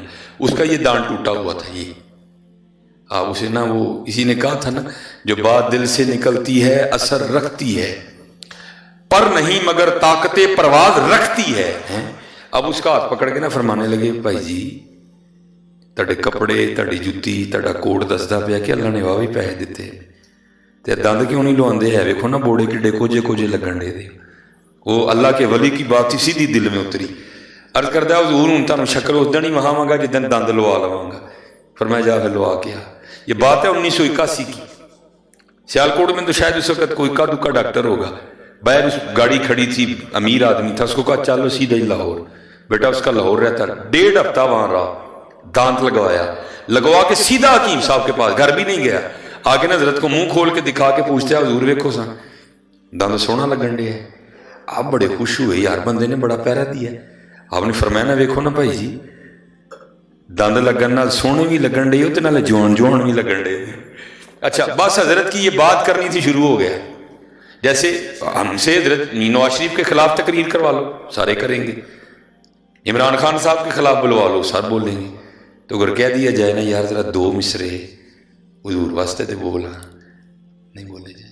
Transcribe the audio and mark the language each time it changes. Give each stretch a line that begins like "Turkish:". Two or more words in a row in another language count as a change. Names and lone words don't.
Urdu: اس کا یہ دانت ٹوٹا ہوا تھا. یہ اسے نا وہ اسی نے کہا تھا نا, جو بات دل سے نکلتی ہے اثر رکھتی ہے, پر نہیں مگر طاقت پرواز رکھتی ہے. اب اس کا ہاتھ پکڑ کے نا فرمانے لگے,
Punjabi: بھائی جی تڑے کپڑے, تڑی جتی, تڑا کوٹ دستا پیا کہ اللہ نے واہ بھی پیسے دیتے, تے دند کیوں نہیں لواندے ہے؟ ویکھو نا بوڑے کڈے کوجے لگن دے.
Urdu: وہ اللہ کے ولی کی بات ہی سیدھی دل میں اتری.
Punjabi: عرض کردا ہے حضور ہوں تانوں شکل اس دن ہی وہاں گا جدن دند لوا لواں گا.
Urdu: فرمایا جا پھر لوا کے آ. یہ بات ہے 1981 کی. سیالکوٹ میں تو شاید اس وقت کوئی کا دکا ڈاکٹر ہوگا. باہر اس گاڑی کھڑی تھی, امیر آدمی تھا, اس کو کہا چلو سیدھا ہی لاہور. بیٹا اس کا لاہور رہتا, 1.5 ہفتہ وہاں رہا, دانت لگوا کے سیدھا حکیم صاحب کے پاس, گھر بھی نہیں گیا. آگے نا حضرت کو منہ کھول کے دکھا کے پوچھتے ہیں, حضور
Punjabi: ویکھو سا دند سونا لگن ڈے ہے.
Urdu: آپ بڑے خوش ہوئے, یار بندے نے بڑا پیرا دیا. آپ نے فرمایا نا
Punjabi: ویکھو نا بھائی جی, دند لگن نال سونے بھی لگن ڈے تے نالے جوان بھی لگن ڈے.
Urdu: اچھا بس حضرت کی یہ بات کرنی تھی, شروع ہو گیا. جیسے ہم سے حضرت نواز شریف کے خلاف تقریر کروا لو, سارے کریں گے. عمران خان صاحب کے خلاف بلوا لو, سب بولیں گے. تو اگر کہہ دیا جائے نا یار ذرا 2 مصرے حضور
Punjabi: واسطے تے بولا,
Urdu: نہیں بولے جائے.